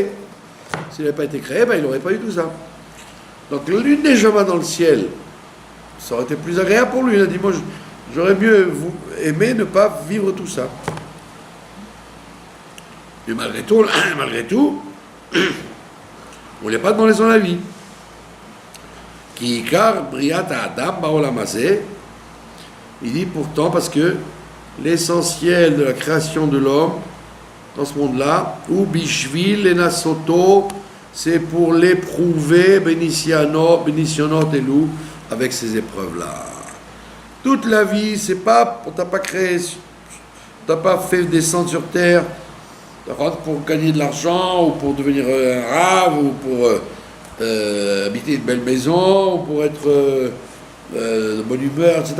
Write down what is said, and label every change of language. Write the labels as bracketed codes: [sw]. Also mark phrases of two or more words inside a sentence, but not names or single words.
[fr] S'il n'avait pas été créé, ben il n'aurait pas eu tout ça. Donc l'une neshama dans le ciel, ça aurait été plus agréable pour lui. Il a dit, moi j'aurais mieux aimé ne pas vivre tout ça. Et malgré tout, on ne lui a pas demandé son avis. [he] כי עיקר בריאת אדם בעולם הזה. [fr] Il dit pourtant parce que l'essentiel de la création de l'homme dans ce monde-là, [he] הוא בשביל לנסותו, [fr] c'est pour l'éprouver, [he] בניסיונות אלו, [fr] avec ces épreuves-là. Toute la vie, c'est pas, on t'a pas créé, t'as pas fait descendre sur terre pour gagner de l'argent, ou pour devenir un rave, ou pour habiter une belle maison, ou pour être de bonne humeur, etc.